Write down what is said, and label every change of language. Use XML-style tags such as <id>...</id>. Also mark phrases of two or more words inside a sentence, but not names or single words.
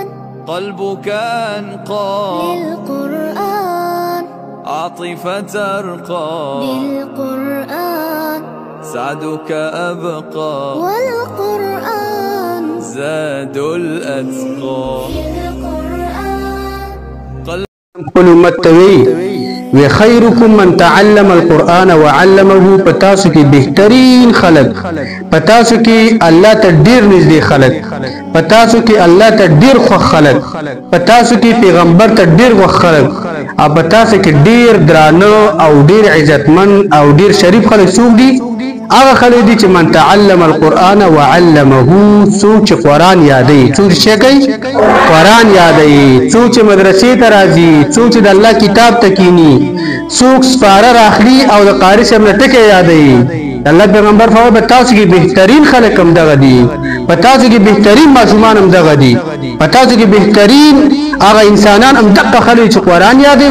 <ar>قلبك أنقى للقرآن عاطفة ترقى بالقرآن سعدك أبقى والقرآن زاد الأتقى</ar> <ps>خپل امت توي و</ps> <ar>خيركم من تعلم القرآن وعلمه</ar> <ps>پتاسو کی بهترین خلق پتاسو کی الله ته ډیر نږدې خلق پتاسو کی الله ته ډیر خو خلق پتاسو کی پیغمبر ته ډیر خو خلق او پتاسو کی ډیر درانه او ډیر عزتمن او ډیر شریف خلق څوک دي هغه خلک دي چې</ps> <ar>من تعلم القرآن وعلمه</ar> <ps>څوک چې قرآن یادوي څوک چې کوي قرآن یادوي څوک چې مدرسې ته راځي څوک چې د الله کتاب ته کینی څوک سپاره راخلي او د قاری صاحب نه ټکي یادوي الله پیغمبر فرمایي په تاسو کې بهترین خلک هم دغه دي په تاسو کې بهترین ماشومان هم دغه دي په تاسو کې بهترین هغه انسانان هم دغه خلک چې قرآن یادوي</ps>